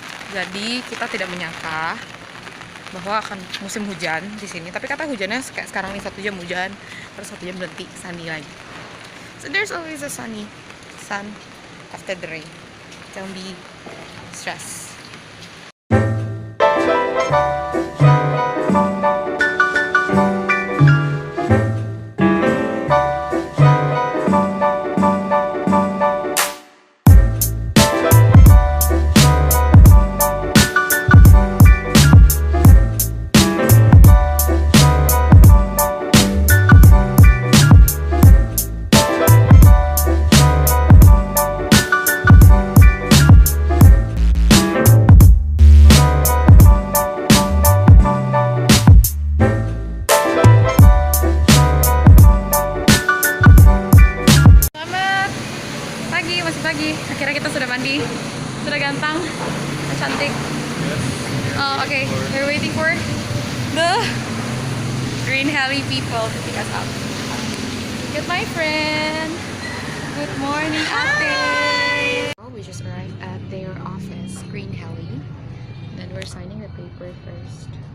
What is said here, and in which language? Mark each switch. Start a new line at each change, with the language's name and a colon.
Indonesian: Jadi kita tidak menyangka bahwa akan musim hujan di sini. Tapi kata hujannya kayak sekarang nih 1 jam hujan, terus 1 jam berhenti, sunny lagi.
English: So there's always a sun after the rain. Don't be stressed.
Indonesian: Pagi, akhirnya kita sudah mandi, sudah ganteng, cantik.
English: Oh, okay, we're waiting for the GreenHeli people to pick us up. Get my friend. Good morning, Ate. Oh, we just arrived at their office, GreenHeli. Then we're signing the paper first.